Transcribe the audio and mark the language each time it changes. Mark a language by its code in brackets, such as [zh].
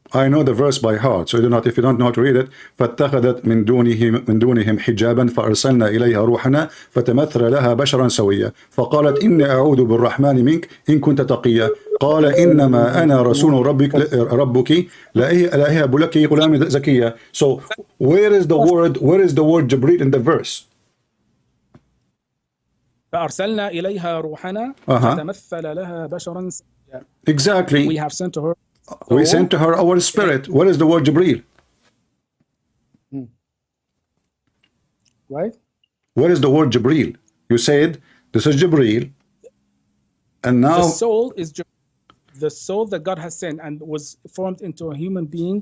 [en] I know the verse by heart, so if you don't know how to read it, [ar] فاتخذت من دونهم حجابا فأرسلنا إليها روحنا فتمثل لها بشرا سويا فقالت إني أعوذ بالرحمن منك إن كنت تقيا قال إنما أنا رسول ربك لا أهب لك غلام زكيا. [en] So where is the word Jibreel in the verse? [ar] فأرسلنا إليها روحنا فتمثل لها بشرا سويا. [en] Exactly. We have sent to her. We sent to her our spirit. What is the word Jibreel? Right? What is the word Jibreel? You said this is Jibreel, and now the soul is the soul that God has sent and was formed into a human being.